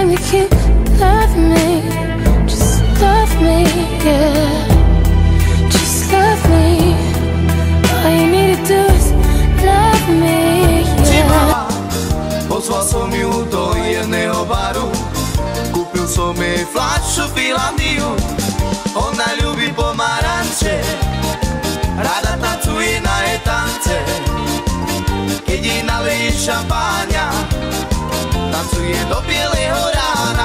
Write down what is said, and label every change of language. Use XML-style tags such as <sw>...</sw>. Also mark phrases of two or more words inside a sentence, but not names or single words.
<en>you love me, just love me, yeah. Just love me. All you need to do is love me, yeah.</en> <sk>Pozval som ju do jedného baru, kúpil som jej fľašu Finlandiu. Ona ľubí pomaranče, rada tancuje na jej tance. Keď jej naleješ šampáňa, tancuje do bieleho rána.</sk>